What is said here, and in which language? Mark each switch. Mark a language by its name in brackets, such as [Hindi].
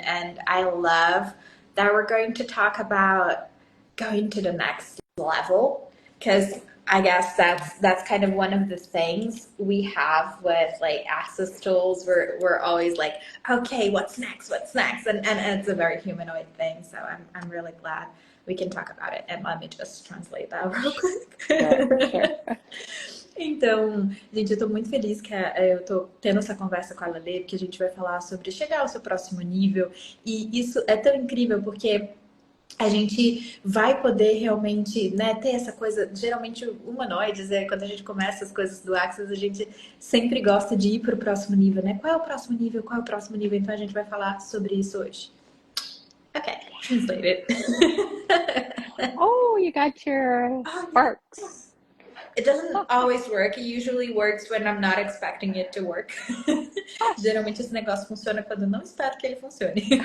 [English] And I love that we're going to talk about going to the next level, because I guess that's kind of one of the things we have with like access tools. We're always like, okay, what's next? And it's a very humanoid thing. So I'm really glad we can talk about it. And let me just translate that real quick. Sure. [Portuguese] Então, gente, eu tô muito feliz que eu tô tendo essa conversa com a Lalê, porque a gente vai falar sobre chegar ao seu próximo nível. E isso é tão incrível, porque a gente vai poder realmente, né, ter essa coisa, geralmente humanoides, quando a gente começa as coisas do Access, a gente sempre gosta de ir para o próximo nível, né? Qual é o próximo nível? Qual é o próximo nível? Então a gente vai falar sobre isso hoje. [English] Okay, translated. Oh, you got your sparks. It doesn't always work. It usually works when I'm not expecting it to work. [Portuguese] Geralmente esse negócio funciona quando eu não espero que ele funcione.